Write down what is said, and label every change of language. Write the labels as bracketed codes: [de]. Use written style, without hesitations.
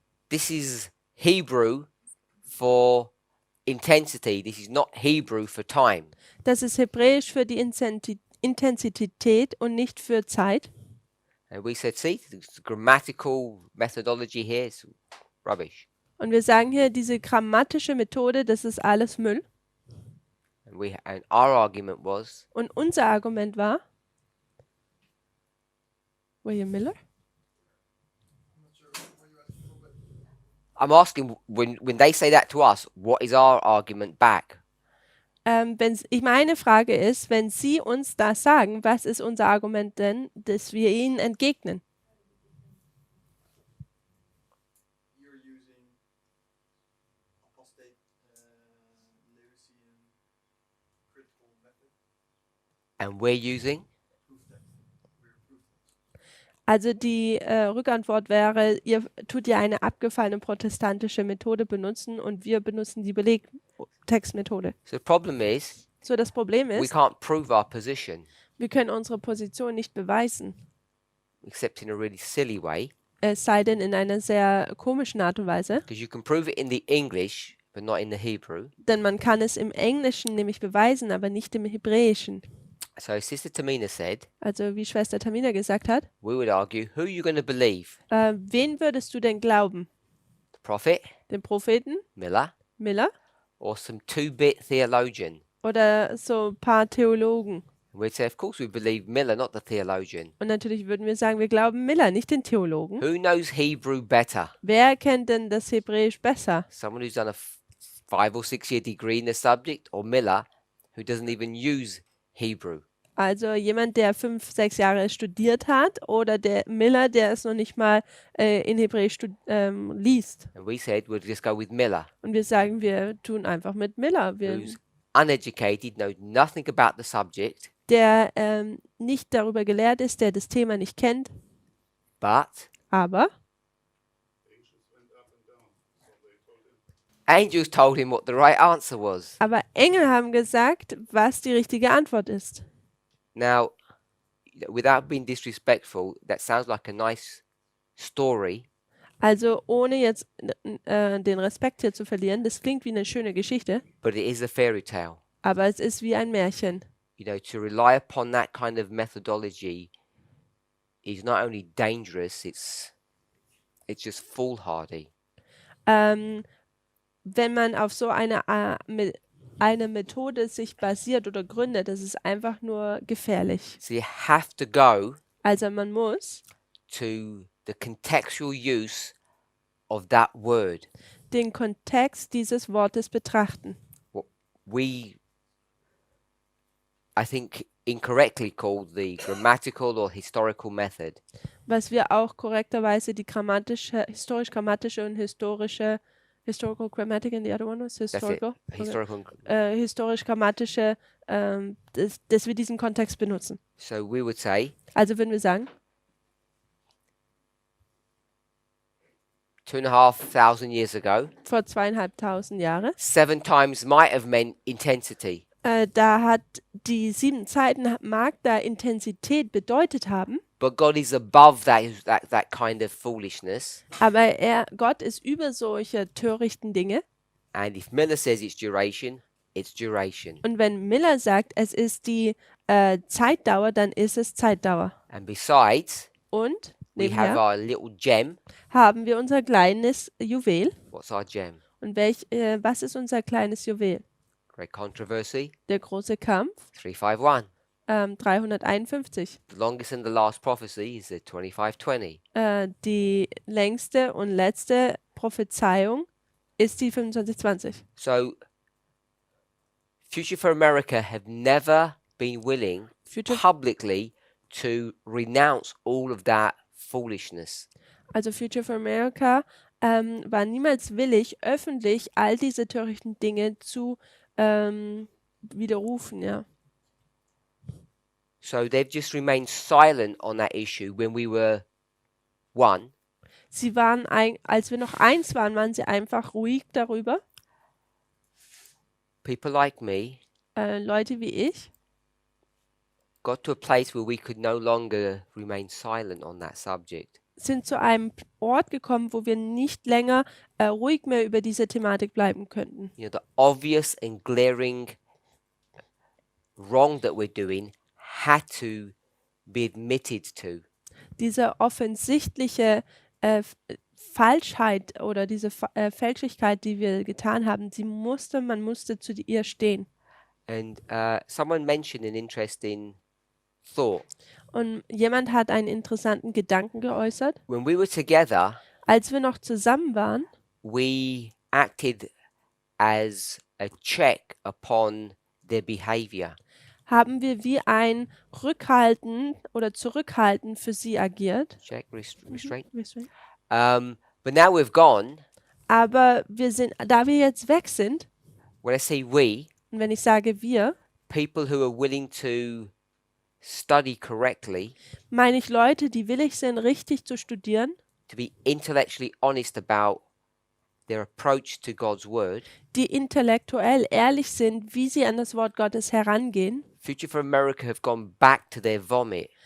[en] this is Hebrew for intensity. This is not Hebrew for time. [de] das ist Hebräisch für die Intensität und nicht für Zeit. [en] And we said, see, the grammatical methodology here is rubbish. [de] Und wir sagen hier, diese grammatische Methode, das ist alles Müll. [en] And our argument was, [de] Und unser Argument war, William Miller? [en] I'm asking when they say that to us, what is our argument back? [de] Meine Frage ist, wenn Sie uns das sagen, was ist unser Argument denn, dass wir Ihnen entgegnen? [en] You're using apostate Lewisian critical method. And we're using? Proof text. We're proof text. [de] Also die Rückantwort wäre, ihr tut ja eine abgefallene protestantische Methode benutzen und wir benutzen die Belegtextmethode. [en] So the problem is, [de] So, das Problem [en] we [de] ist, [en] can't prove our position [de] wir können unsere Position nicht beweisen, [en] except in a really silly way, [de] es sei denn in einer sehr komischen Art und Weise, [en] because you can prove it in the English, but not in the Hebrew. [de] denn man kann es im Englischen nämlich beweisen, aber nicht im Hebräischen. [en] So Sister Tamina said, [de] Also wie Schwester Tamina gesagt hat, [en] we would argue, who are you going to believe? [de] wen würdest du denn glauben? [en] The prophet, [de] Den Propheten, [en] Miller, [de] Miller [en] or some 2-bit theologian? [de] oder so ein paar Theologen? [en] And we'd say, of course we believe Miller, not the theologian. [de] Und natürlich würden wir sagen, wir glauben Miller, nicht den Theologen. [en] Who knows Hebrew better? [de] Wer kennt denn das Hebräisch besser? [en] Someone who's done a 5 or 6 year degree in the subject, or Miller, who doesn't even use Hebrew? [de] Also jemand, der 5, 6 Jahre studiert hat oder der Miller, der es noch nicht mal in Hebräisch liest. [en] And we said we'll just go with Miller, [de] Und wir sagen, wir tun einfach mit Miller, [en] who's uneducated, knows nothing about the subject, [de] der nicht darüber gelehrt ist, der das Thema nicht kennt, [en] but [de] aber [en] angels told him what the right answer was. [de] Engel haben gesagt, was die richtige Antwort ist. [en] Now, without being disrespectful, that sounds like a nice story, [de] Also ohne jetzt den Respekt hier zu verlieren, das klingt wie eine schöne Geschichte, [en] but it is a fairy tale. [de] aber es ist wie ein Märchen. [en] You know, to rely upon that kind of methodology is not only dangerous, it's just foolhardy. [de] Wenn man auf so eine Methode sich basiert oder gründet, das ist einfach nur gefährlich. [en] So you have to go [de] Also man muss [en] to the contextual use of that word. [de] den Kontext dieses Wortes betrachten. [en] I think incorrectly called the grammatical or historical method. [de] was wir auch korrekterweise die historisch-grammatische und [en] historical grammatic and the other one was That's it. historical, Historical. [de] historisch-grammatische, dass wir diesen Kontext benutzen. [en] So we would say [de] Also würden wir sagen, [en] 2,500 years ago, [de] vor 2500 Jahre, [en] 7 times might have meant intensity. [de] da hat die 7 Zeiten mag da Intensität bedeutet haben, [en] But God is above that kind of foolishness. [de] aber Gott ist über solche törichten Dinge. [en] And if Miller says it's duration, it's duration. [de] Und wenn Miller sagt, es ist die Zeitdauer, dann ist es Zeitdauer. [en] And besides, [de] Und [en] we have [de] nebenher [en] our little gem. [de] haben wir unser kleines Juwel. [en] What's our gem? [de] Und was ist unser kleines Juwel? [en] Great controversy. [de] Der große Kampf, [en] 351. [de] 351. [en] The longest and the last prophecy is the 2520. [de] Die längste und letzte Prophezeiung ist die 2520. [en] So, Future for America have never been willing [de] Future, [en] publicly to renounce all of that foolishness. [de] also Future for America war niemals willig, öffentlich all diese törichten Dinge zu widerrufen, ja. [en] So they've just remained silent on that issue when we were one. [de] Sie waren, als wir noch eins waren, waren sie einfach ruhig darüber. [en] People like me [de] Leute wie ich [en] got to a place where we could no longer remain silent on that subject. [de] sind zu einem Ort gekommen, wo wir nicht länger ruhig mehr über diese Thematik bleiben könnten. [en] You know, the obvious and glaring wrong that we're doing had to be admitted to. [de] Diese offensichtliche Falschheit oder diese Fälschlichkeit, die wir getan haben, man musste zu ihr stehen. [en] And someone mentioned an interesting thought. [de] Und jemand hat einen interessanten Gedanken geäußert. [en] When we were together, [de] Als wir noch zusammen waren, [en] we acted as a check upon their behavior. [de] haben wir wie ein Rückhalten oder Zurückhalten für sie agiert. [en] Check, restraint. Restraint. But now we've gone. [de] Aber da wir jetzt weg sind, [en] When I say we, [de] und wenn ich sage wir, [en] people who are willing to study correctly, [de] meine ich Leute, die willig sind, richtig zu studieren, [en] to be intellectually honest about their approach to God's word. [de] die intellektuell ehrlich sind, wie sie an das Wort Gottes herangehen. [en] Future for America have gone back to their vomit.